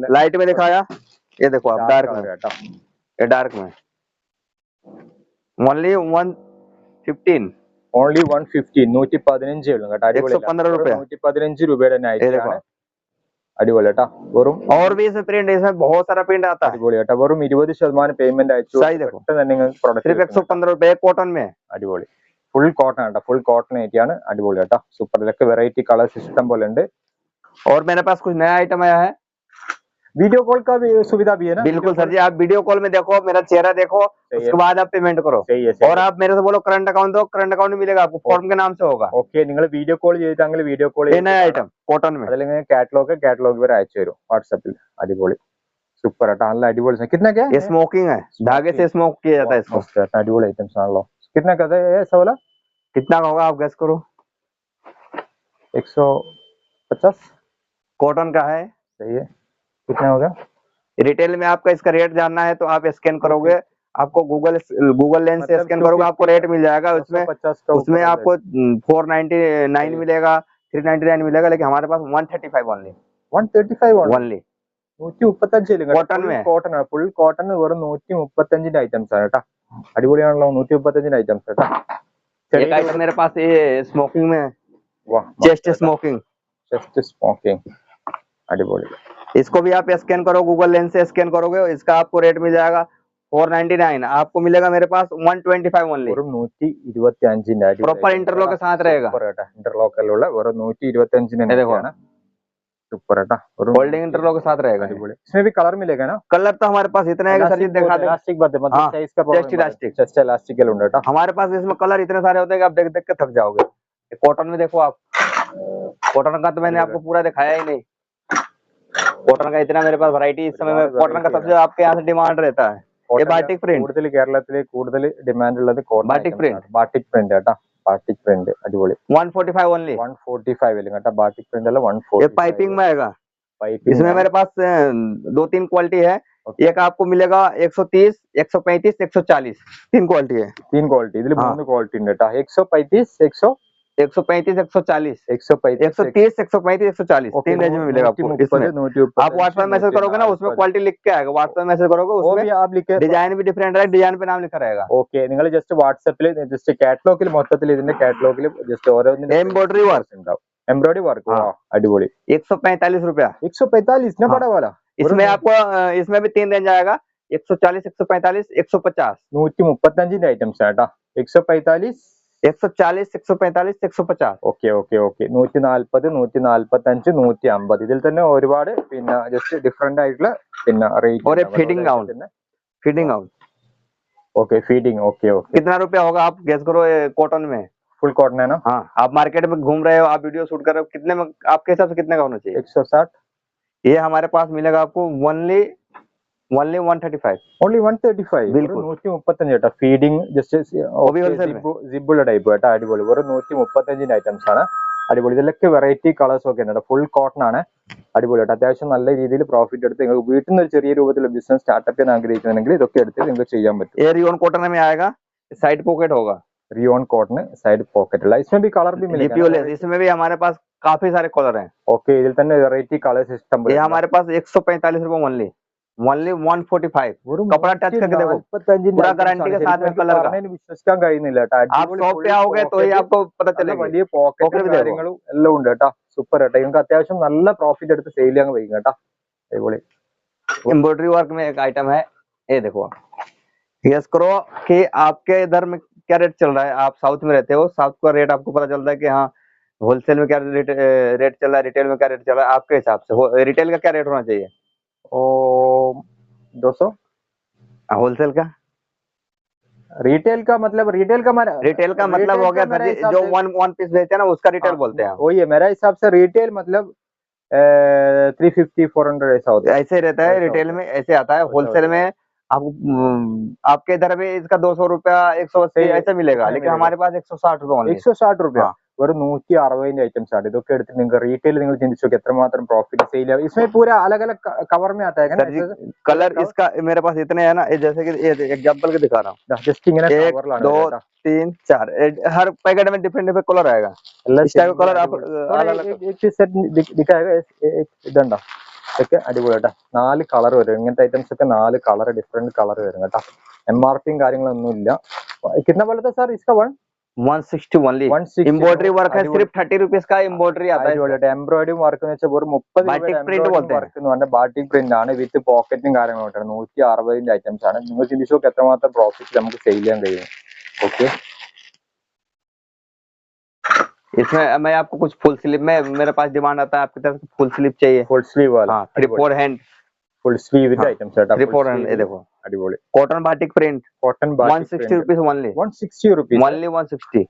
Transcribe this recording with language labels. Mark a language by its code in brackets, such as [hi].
[hi] Light में दिखाया, ये देखो आप डार्क में, [ml] കേട്ടോ. [hi] ये डार्क में ओनली 115 [ml] ഓൺലി 115 115 ഉള്ളൂ കേട്ടോ. അടിപൊളി [hi] 115 रुपया [ml] 115 രൂപയുടെ നൈറ്റി ആണ്. അടിപൊളി കേട്ടോ. വെറും [hi] और भी इसमें प्रिंट, इसमें बहुत सारा प्रिंट आता है। [ml] അടിപൊളി കേട്ടോ. വെറും 20% പേയ്മെന്റ് അയച്ചു തന്നെ നിങ്ങൾക്ക് പ്രൊഡക്റ്റ് [hi] सिर्फ 115 रुपए कॉटन में। [ml] അടിപൊളി ഫുൾ കോട്ടൺ കേട്ടോ. Full cotton നൈറ്റിയാണ്. അടിപൊളി കേട്ടോ. സൂപ്പർ. ഇതൊക്കെ വെറൈറ്റി കളർ സിസ്റ്റം പോലെ ഉണ്ട്. [hi] और मेरे पास कुछ नया आइटम आया है, वीडियो कॉल का भी सुविधा भी है ना? बिल्कुल सर जी, आप वीडियो कॉल में देखो, मेरा चेहरा देखो, सही है। उसके बाद आप पेमेंट करो। सही है, सही और है। आप मेरे से बोलो करंट अकाउंट दो, करंट अकाउंट मिलेगा आपको, फॉर्म के नाम से होगा। [ml] ഓക്കെ, നിങ്ങൾ വീഡിയോ കോൾ ചെയ്തിട്ടാണെങ്കിൽ വീഡിയോ കോൾ [hi] ये नया आइटम कॉटन में, [ml] അതിലിങ്ങനെ കാറ്റലോഗ് വരെ അയച്ചു തരും വാട്സാപ്പിൽ. അടിപൊളി, സൂപ്പർ ആട്ടോ, നല്ല അടിപൊളി. [hi] कितना क्या ये स्मोकिंग है, धागे से स्मोक किया जाता है इसको। मस्त है, [ml] अടിപൊളി ഐറ്റംസ് ആണല്ലോ. [hi] कितना का है ये सवाला? कितना का होगा आप गेस करो? 150. कॉटन का है। सही है, कितना होगा? रिटेल में आपका इसका रेट जानना है तो आप स्कैन करोगे, आपको गूगल लेंस से स्कैन करोगे, आपको रेट मिल जाएगा। उसमें आपको 499 मिलेगा, 399 मिलेगा, लेकिन हमारे पास 135 ओनली। 135 ओनली 135 Cotton में है। [ml] കോട്ടൺ ആണ്, ഫുൾ കോട്ടൺ, വെറും 135 ഐറ്റംസ് ആണ് കേട്ടോ. അടിപൊളിയാണല്ലോ, 135 ഐറ്റംസ് കേട്ടോ. [hi] एक आइटम मेरे पास ये स्मोकिंग में है, वाह, चेस्ट स्मोकिंग। [ml] ചെസ്റ്റ് സ്മോക്കിംഗ്, അടിപൊളി. [hi] इसको भी आप स्कैन करो, गूगल लेंस से स्कैन करोगे, इसका आपको रेट मिल जाएगा 499, आपको मिलेगा मेरे पास 125 ओनली। [ml] വെറും 125ന്റെ [hi] प्रॉपर इंटरलॉक के साथ रहेगा, [ml] ഇന്റർലോക്കലുള്ള വെറും 125 [hi] सुपर है, होल्डिंग इंटरलॉक के साथ रहेगा। अड़िपोली। इसमें भी कलर मिलेगा ना? कलर तो हमारे पास इतने है कि सर जी दिखा दे। इलास्टिक बात है, मतलब हाँ, साइज का चेस्ट इलास्टिक, चेस्ट इलास्टिक के लुंडा हमारे पास इसमें कलर इतने सारे होते हैं कि आप देख देख के थक जाओगे। कॉटन में देखो आप, कॉटन का तो मैंने आपको पूरा दिखाया ही नहीं। कॉटन का इतना मेरे पास वैरायटी, इस समय में कॉटन का सबसे आपके यहाँ से डिमांड रहता है। ये बाटिक प्रिंट, [ml] കൂടുതൽ കേരളത്തിൽ കൂടുതൽ ഡിമാൻഡ് ഉള്ളത് cotton batik print. Batik print കേട്ടോ. ബാറ്റിക് പ്രിന്റ് അടിപൊളി. [hi] 145 ओनली, [ml] 145 അല്ലേ കേട്ടോ, ബാറ്റിക് പ്രിന്റ് അല്ല, [hi] ये 145. पाइपिंग में आएगा। पाइपिंग इसमें मेरे पास 2-3 क्वालिटी है। एक आपको मिलेगा 130, 135, 140, 3 क्वालिटी है। [ml] 3 ക്വാളിറ്റി, ഇതിൽ [hi] हाँ। [ml] 3 ക്വാളിറ്റി ഉണ്ട് കേട്ടോ. 135, 135, 140, 135, [hi] 130, 135, 140, 3 रेंज में मिलेगा आपको। इसमें 130, आप व्हाट्सएप में मैसेज करोगे ना, उसमें क्वालिटी लिख के आएगा। व्हाट्सएप में मैसेज करोगे, वो उसमें भी आप लिखे. डिजाइन भी डिफरेंट रहेगा, डिजाइन पे नाम लिखा रहेगा। [ml] ഓക്കെ, നിങ്ങൾ ജസ്റ്റ് വാട്സാപ്പിൽ ജസ്റ്റ് കാറ്റലോഗിൽ മൊത്തത്തിൽ ഇതിന്റെ കാറ്റലോഗിൽ ജസ്റ്റ് ഓരോന്നിന്റെ [hi] एम्ब्रॉयडरी वर्क, [ml] ഉണ്ടാവും. Embroidery work. [hi] हाँ। [ml] അടിപൊളി. [hi] 145 रुपया। 145 ना हाँ। बड़ा वाला. इसमें आपको इसमें भी 3 रेंज आएगा, 140, 145, 150, [ml] 135 ഐറ്റംസ് ആട്ടോ. 145, [hi] 140, 145, 150। [ml] Okay okay okay. 140, 145, 150. ഇതിൽ തന്നെ ഒരുപാട് പിന്നെ ജസ്റ്റ് ഡിഫറെന്റ് ആയിട്ടുള്ള പിന്നെ റേറ്റ്. [hi] और ये feeding gown, feeding gown okay, feeding. Okay okay. कितना रुपया होगा आप गेस करो? ये कॉटन में, फुल कॉटन है ना? हाँ। आप मार्केट में घूम रहे हो, आप वीडियो शूट कर रहे हो, कितने में आपके हिसाब से कितने का होना चाहिए? 160. ये हमारे पास मिलेगा आपको ओनली 135, ഓൺലി 135. बिल्कुल। [ml] 135 കേട്ടോ. ഫീഡിങ് ജസ്റ്റ് [hi] भी wholesale में। [ml] സിബുള്ള ടൈപ്പ് കേട്ടോ. അടിപൊളി. വെറും 135 ഐറ്റംസ് ആണ്. അടിപൊളി. ഇതിലൊക്കെ വെറൈറ്റി കളേഴ്സ് ഒക്കെ ഉണ്ട്. ഫുൾ കോട്ടൺ ആണ്. അടിപൊളി കേട്ടോ. അത്യാവശ്യം നല്ല രീതിയിൽ പ്രോഫിറ്റ് എടുത്ത് നിങ്ങൾക്ക് വീട്ടിൽ നിന്ന് ഒരു ചെറിയ രൂപത്തിലുള്ള ബിസിനസ് സ്റ്റാർട്ടപ്പ് ചെയ്യാൻ ആഗ്രഹിക്കുന്നുണ്ടെങ്കിൽ ഇതൊക്കെ എടുത്ത് നിങ്ങൾക്ക് ചെയ്യാൻ പറ്റും. [hi] ये रियोन कॉटन में आएगा, साइड पॉकेट होगा, रियोन कॉटन साइड पॉकेट है. इसमें भी कलर भी मिलेगा जीपीओ लेस। इसमें भी हमारे पास काफी सारे कलर हैं। [ml] ओके, ഇതിൽ തന്നെ വെറൈറ്റി കളർ സിസ്റ്റം. [hi] ये हमारे पास 145 रुपए ओनली, ओनली 145। कपड़ा टच करके देखो, पूरा गारंटी के साथ में कलर का. [ml] വിശ്വസിക്കാൻ കഴിയുന്നില്ല കേട്ടോ. [hi] आप शॉप पे आओगे तो ही आपको पता चलेगा। [ml] വലിയ പോക്കറ്റും കാര്യങ്ങളും എല്ലാം ഉണ്ട് കേട്ടോ. സൂപ്പർ കേട്ടോ. നിങ്ങൾക്ക് അത്യാവശ്യം നല്ല പ്രോഫിറ്റ് എടുത്ത് സെയിൽ ചെയ്യാൻ കഴിയും കേട്ടോ. അടിപൊളി. [hi] एम्ब्रॉयडरी वर्क में एक आइटम है, ये देखो, गेस करो कि आपके इधर में क्या रेट चल रहा है। आप साउथ में रहते हो, साउथ का रेट आपको पता चलता है कि हाँ होलसेल में क्या रेट चल रहा है, रिटेल में क्या रेट चल रहा है। आपके हिसाब से रिटेल का क्या रेट होना चाहिए? 200. होलसेल का? रिटेल का मतलब रिटेल का मतलब हो गया सर जी, जो वन पीस बेचते हैं ना, उसका रिटेल बोलते हैं। वही है मेरा हिसाब से. रिटेल मतलब 350, 400 ऐसा होता है. ऐसे ही रहता है, रिटेल में ऐसे आता है। होलसेल में आपको आपके इधर में इसका 200 रुपया, 180 ऐसे मिलेगा, लेकिन हमारे पास 160 रुपए ओनली. [ml] 160 രൂപ. വെറും 160 ഐറ്റംസ് ആണ്. ഇതൊക്കെ എടുത്ത് നിങ്ങൾക്ക് റീറ്റെയിൽ നിങ്ങൾ ചിന്തിച്ചു നോക്കി എത്രമാത്രം പ്രോഫിറ്റ് സെയിൽ ആവും. [hi] इसमें पूरा अलग अलग कवर में आता है सर जी, कलर इसका मेरे पास इतने हैं ना, जैसे कि एग्जांपल के दिखा रहा हूँ, [ml] ജസ്റ്റ് ഇങ്ങനെ 1 കവറിലാണ് [hi] 2 3 4, हर पैकेट में डिफरेंट डिफरेंट कलर आएगा। इस टाइप का कलर आप एक सेट दिखाएगा. [ml] ഇതുണ്ടോ, ഇതൊക്കെ അടിപൊളിയാട്ടാ. 4 കളർ വരും. ഇങ്ങനത്തെ ഐറ്റംസ് ഒക്കെ 4 കളർ ഡിഫറെന്റ് കളർ വരും കേട്ടോ. MRPയും കാര്യങ്ങളൊന്നും ഇല്ല. [hi] कितना बोला था सर इसका? 160 ओनली. एम्ब्रॉयडरी वर्क है, सिर्फ 30 रुपीज का एम्ब्रॉयडरी आता है। [ml] एम्ब्रॉयडरी वർക്ക് എന്ന് വെച്ചാൽ വെറും 30 ബാറ്റിക് പ്രിന്റ് പോലത്തെ വർക്ക് എന്ന് പറഞ്ഞാൽ ബാറ്റിക് പ്രിന്റ് ആണ്. വിത്ത് പോക്കറ്റും കാര്യങ്ങളും ഉണ്ട്. 160 ഐറ്റംസ് ആണ്. നിങ്ങൾ ചിന്തിച്ചു നോക്കി എത്രമാത്രം പ്രോഫിറ്റ് നമുക്ക് സെയിൽ ചെയ്യാൻ കഴിയും. [hi] ओके, इसमें मैं आपको कुछ फुल स्लीव में मेरे पास डिमांड आता है, आपकी तरफ फुल स्लीव चाहिए, फुल स्लीव वाला. हाँ, 3/4 हैंड, [ml] ഫുൾ സ്ലീവിന്റെ ഐറ്റംസ് കേട്ടോ. [hi] 3/4 ये देखो [ml] അടിപൊളി [hi] cotton batik print [ml] cotton [hi] 160 rupees only [ml] 160 rupees, [hi] only 160